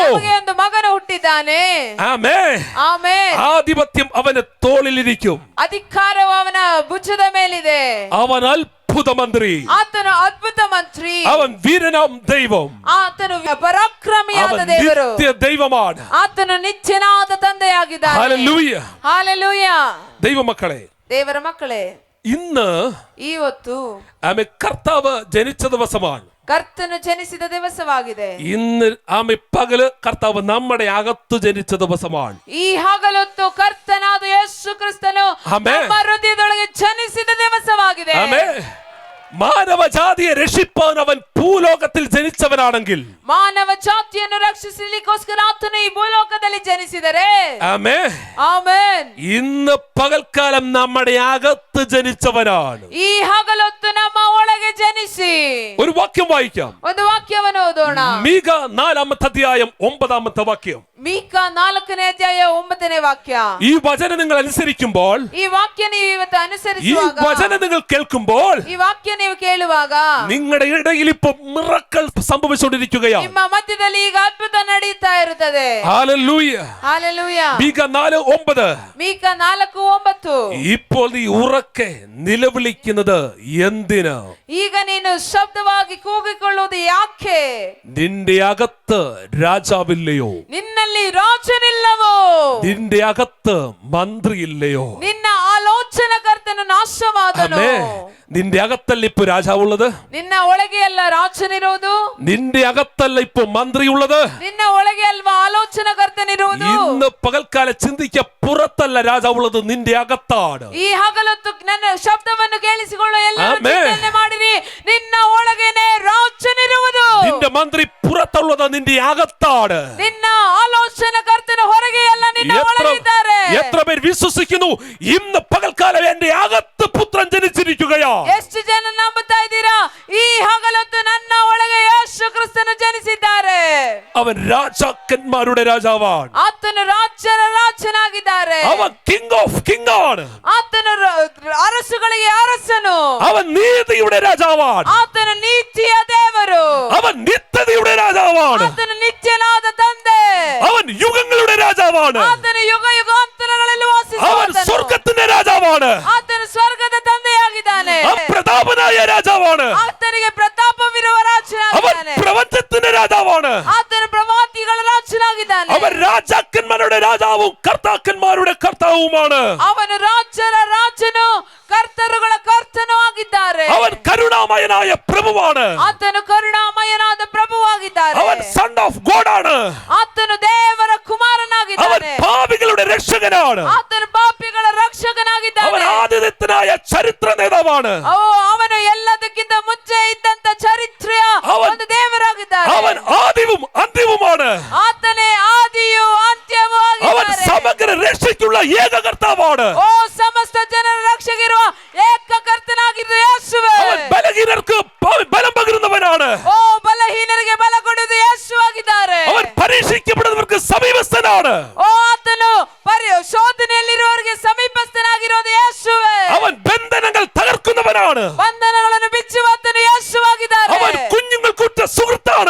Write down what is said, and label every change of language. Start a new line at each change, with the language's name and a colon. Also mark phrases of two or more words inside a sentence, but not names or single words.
Kannada: ನಮಗೆ ಒಂದು ಮಗನು ಹುಟ್ಟಿದ್ದಾನೆ.
Malayalam: ആമേൻ.
Kannada: ಆಮೆನ್.
Malayalam: ആധിപത്യം അവന്റെ തോളിലിരിക്കും.
Kannada: ಅಧಿಕಾರವು ಅವನ ಭುಜದ ಮೇಲಿದೆ.
Malayalam: അവൻ അത്ഭുത മന്ത്രി,
Kannada: ಆತನು ಅದ್ಭುತ ಮಂತ್ರಿ,
Malayalam: അവൻ വീരനാം ദൈവം,
Kannada: ಆತನು ಪರಾಕ್ರಮಿಯಾದ
Malayalam: അവൻ
Kannada: ದೇವರು,
Malayalam: നിത്യ ദൈവമാണ്.
Kannada: ಆತನು ನಿತ್ಯನಾದ ತಂದೆಯಾಗಿದ್ದಾನೆ.
Malayalam: ഹല്ലേലൂയ.
Kannada: ಹಾಲೆಲೂಯ.
Malayalam: ദൈവമക്കളെ,
Kannada: ದೇವರ ಮಕ್ಕಳೇ,
Malayalam: ഇന്ന്
Kannada: ಇವತ್ತು
Malayalam: ആമേ കർത്താവ് ജനിച്ച ദിവസമാണ്.
Kannada: ಕರ್ತನು ಜನಿಸಿದ ದಿವಸವಾಗಿದೆ.
Malayalam: ഇന്ന് ആമേ പകല് കർത്താവ് നമ്മുടെ അകത്ത് ജനിച്ച ദിവസമാണ്.
Kannada: ಈ ಹಗಲೊತ್ತು ಕರ್ತನಾದ ಯೇಸು ಕ್ರಿಸ್ತನು ಆಮೆನ್. ನಮ್ಮ ಹೃದಯದೊಳಗೆ ಜನಿಸಿದ ದಿವಸವಾಗಿದೆ.
Malayalam: ആമേൻ. മാനവജാതിയെ രക്ഷിപ്പാൻ അവൻ ഭൂലോകത്തിൽ ജനിച്ചവനാണെങ്കിൽ,
Kannada: ಮಾನವ ಜಾತಿಯನ್ನು ರಕ್ಷಿಸಲಿಕ್ಕೋಸ್ಕರ ಆತನು ಈ ಭೂಲೋಕದಲ್ಲಿ ಜನಿಸಿದರೆ,
Malayalam: ആമേൻ,
Kannada: ಆಮೆನ್,
Malayalam: ഇന്ന് പകൽക്കാലം നമ്മുടെ അകത്ത് ജനിച്ചവനാണ്.
Kannada: ಈ ಹಗಲೊತ್ತು ನಮ್ಮ ಒಳಗೆ ಜನಿಸಿ.
Malayalam: ഒരു വാക്യം വായിക്കാം.
Kannada: ಒಂದು ವಾಕ್ಯವನ್ನು ಓದೋಣ.
Malayalam: മീക 4-ാമത്തെ അധ്യായം 9-ാമത്തെ വാക്യം.
Kannada: ಮೀಕ 4ನೇ ಅಧ್ಯಾಯ 9ನೇ ವಾಕ್ಯ.
Malayalam: ഈ വചനം നിങ്ങൾ അനുസരിക്കുമ്പോൾ,
Kannada: ಈ ವಾಕ್ಯ ನೀವು ಇವತ್ತು
Malayalam: ഈ
Kannada: ಅನುಸರಿಸುವಾಗ,
Malayalam: വചനം നിങ്ങൾ കേൾക്കുമ്പോൾ,
Kannada: ಈ ವಾಕ್ಯ ನೀವು ಕೇಳುವಾಗ
Malayalam: നിങ്ങളുടെ ഇടയിൽ ഇപ്പൊ മിറക്കൽ സംഭവിച്ചുകൊണ്ടിരിക്കുകയാണ്.
Kannada: ನಿಮ್ಮ ಮಧ್ಯದಲ್ಲಿ ಈಗ ಅದ್ಭುತ ನಡೆಯುತ್ತಾ ಇರುತ್ತದೆ.
Malayalam: ഹല്ലേലൂയ.
Kannada: ಹಾಲೆಲೂಯ.
Malayalam: മീക 4:9.
Kannada: ಮೀಕ 4:9.
Malayalam: ഇപ്പോൾ നീ ഉറക്കെ നിലവിളിക്കുന്നത് എന്തിന്?
Kannada: ಈಗ ನೀನು ಶಬ್ದವಾಗಿ ಕೂಗಿಕೊಳ್ಳುವುದು ಯಾಕೆ?
Malayalam: നിന്റെ അകത്ത് രാജാവില്ലയോ?
Kannada: ನಿನ್ನಲ್ಲಿ ರಾಜನಿಲ್ಲವೋ?
Malayalam: നിന്റെ അകത്ത് മന്ത്രിയില്ലയോ?
Kannada: ನಿನ್ನ ಆಲೋಚನಕರ್ತನು ನಾಶವಾದನು.
Malayalam: ആമേൻ. നിന്റെ അകത്തല്ല ഇപ്പൊ രാജാവുള്ളത്.
Kannada: ನಿನ್ನ ಒಳಗೆ ಅಲ್ಲ ರಾಜನಿರೋದು.
Malayalam: നിന്റെ അകത്തല്ല ഇപ്പൊ മന്ത്രിയുള്ളത്.
Kannada: ನಿನ್ನ ಒಳಗೆ ಅಲ್ವಾ ಆಲೋಚನಕರ್ತನಿರೋದು.
Malayalam: ഇന്ന് പകൽക്കാല ചിന്തിക്ക, പുറത്തല്ല രാജാവുള്ളത്, നിന്റെ അകത്താണ്.
Kannada: ಈ ಹಗಲೊತ್ತು ನನ್ನ ಶಬ್ದವನ್ನು ಕೇಳಿಸಿಕೊಳ್ಳೋ ಎಲ್ಲರೂ ಆಮೆನ್. ಚಿಂತನೆ ಮಾಡಿರಿ, ನಿನ್ನ ಒಳಗೇನೆ ರಾಜನಿರುವುದು.
Malayalam: നിന്റെ മന്ത്രി പുറത്തുള്ളത് നിന്റെ അകത്താണ്.
Kannada: ನಿನ್ನ ಆಲೋಚನಕರ್ತನ ಹೊರಗೆ ಅಲ್ಲ, ನಿನ್ನ ಒಳಗಿದ್ದಾರೆ.
Malayalam: എത്ര പേർ വിശ്വസിക്കുന്നു ഇന്ന് പകൽക്കാലം എന്റെ അകത്ത് പുത്രൻ ജനിച്ചിരിക്കുകയാ?
Kannada: ಎಷ್ಟು ಜನ ನಂಬುತ್ತಾ ಇದ್ದೀರಾ? ಈ ಹಗಲೊತ್ತು ನನ್ನ ಒಳಗೆ ಯೇಸು ಕ್ರಿಸ್ತನು ಜನಿಸಿದ್ದಾರೆ.
Malayalam: അവൻ രാജാക്കന്മാരുടെ രാജാവാണ്.
Kannada: ಆತನು ರಾಜ್ಯರ ರಾಜನಾಗಿದ್ದಾರೆ.
Malayalam: അവൻ
English: King of King
Malayalam: ആണ്.
Kannada: ಆತನು ಅರಸುಗಳಿಗೆ ಅರಸನು.
Malayalam: അവൻ നീതിയുടെ രാജാവാണ്.
Kannada: ಆತನು ನೀತಿಯ ದೇವರು.
Malayalam: അവൻ നിത്യതയുടെ രാജാവാണ്.
Kannada: ಆತನು ನಿತ್ಯನಾದ ತಂದೆ.
Malayalam: അവൻ യുഗങ്ങളുടെ രാജാവാണ്.
Kannada: ಆತನು ಯುಗ ಯುಗಾಂತರಗಳಲ್ಲಿ
Malayalam: അവൻ
Kannada: ವಾಸಿಸುವವನು.
Malayalam: സ്വർഗത്തിന്റെ രാജാവാണ്.
Kannada: ಆತನು ಸ್ವರ್ಗದ ತಂದೆಯಾಗಿದ್ದಾನೆ.
Malayalam: അവൻ പ്രതാപനായ രാജാവാണ്.
Kannada: ಆತನಿಗೆ ಪ್ರತಾಪವಿರುವ
Malayalam: അവൻ
Kannada: ರಾಜನಾಗಿದ್ದಾನೆ.
Malayalam: പ്രപഞ്ചത്തിന്റെ രാജാവാണ്.
Kannada: ಆತನು ಪ್ರವಾದಿಗಳ ರಾಜನಾಗಿದ್ದಾನೆ.
Malayalam: അവൻ രാജാക്കന്മാരുടെ രാജാവും കർത്താക്കന്മാരുടെ കർത്താവുമാണ്.
Kannada: ಅವನು ರಾಜರ ರಾಜನು, ಕರ್ತರುಗಳ ಕರ್ತನೂ ಆಗಿದ್ದಾರೆ.
Malayalam: അവൻ കരുണാമയനായ പ്രഭുവാണ്.
Kannada: ಆತನು ಕರುಣಾಮಯನಾದ ಪ್ರಭುವಾಗಿದ್ದಾರೆ.
Malayalam: അവൻ
English: Son of God
Malayalam: ആണ്.
Kannada: ಆತನು ದೇವರ
Malayalam: അവൻ
Kannada: ಕುಮಾರನಾಗಿದ್ದಾನೆ.
Malayalam: പാപികളുടെ രക്ഷകനാണ്.
Kannada: ಆತನು ಪಾಪಿಗಳ
Malayalam: അവൻ
Kannada: ರಕ್ಷಕನಾಗಿದ್ದಾನೆ.
Malayalam: ആദ്യതനായ ചരിത്ര നേതാവാണ്.
Kannada: ಅವನು ಎಲ್ಲದಕ್ಕಿಂತ ಮುಂಚೆ ಇದ್ದಂತ ಚರಿತ್ರೆಯ ಒಂದು ದೇವರಾಗಿದ್ದಾನೆ.
Malayalam: അവൻ ആദിവും അന്ത്യവുമാണ്.
Kannada: ಆತನೇ ಆದಿಯು ಅಂತ್ಯವೂ
Malayalam: അവൻ
Kannada: ಆಗಿದ್ದಾನೆ.
Malayalam: സമഗ്ര രക്ഷയ്ക്കുള്ള ഏക കർത്താവാണ്.
Kannada: ಓ ಸಮಸ್ತ ಜನರ ರಕ್ಷೆಗಿರುವ ಏಕ ಕರ್ತನಾಗಿರುವ ಯೇಸುವೇ.
Malayalam: അവൻ ബലഹീനർക്ക് ബലം പകരുന്നവനാണ്.
Kannada: ಓ ಬಲಹೀನರಿಗೆ ಬಲ ಕೊಡುವುದು ಯೇಸು ಆಗಿದ್ದಾರೆ.
Malayalam: അവൻ പരീക്ഷിക്കപ്പെടുന്നവർക്ക് സമീപസ്ഥനാണ്.
Kannada: ಓ ಆತನು ಶೋಧನೆಯಲ್ಲಿರುವವರಿಗೆ ಸಮೀಪಸ್ಥನಾಗಿರೋದು ಯೇಸುವೇ.
Malayalam: അവൻ ബന്ധനങ്ങൾ തകർക്കുന്നവനാണ്.
Kannada: ಬಂಧನಗಳನ್ನು ಬಿಚ್ಚುವ ಆತನು ಯೇಸುವಾಗಿದ್ದಾರೆ.
Malayalam: അവൻ കുഞ്ഞുങ്ങൾക്കുറ്റ സുഹൃത്താണ്.